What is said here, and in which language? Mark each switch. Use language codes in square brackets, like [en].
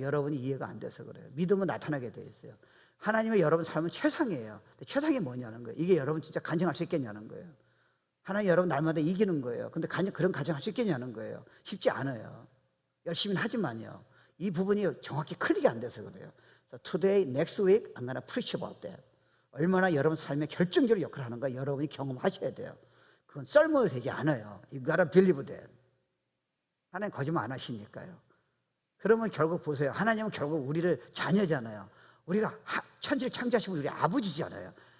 [ko] 여러분이 이해가 안 돼서 그래요. 믿음은 나타나게 돼 있어요. 하나님의 여러분 삶은 최상이에요. 최상이 뭐냐는 거예요. 이게 여러분 진짜 간증할 수 있겠냐는 거예요. 하나님 여러분 날마다 이기는 거예요. 근데 그런 간증할 수 있겠냐는 거예요. 쉽지 않아요. 열심히 하지만요. 이 부분이 정확히 클릭이 안 돼서 그래요. [en] So today, next week, I'm gonna preach about that. [ko] 얼마나 여러분 삶에 결정적인 역할을 하는가 여러분이 경험하셔야 돼요. 그건 썰물이 되지 않아요. [en] You gotta believe that. [ko] 하나님 거짓말 안 하시니까요. 그러면 결국 보세요. 하나님은 결국 우리를 자녀잖아요. 우리가 천지를 창조하신 우리 아버지잖아요.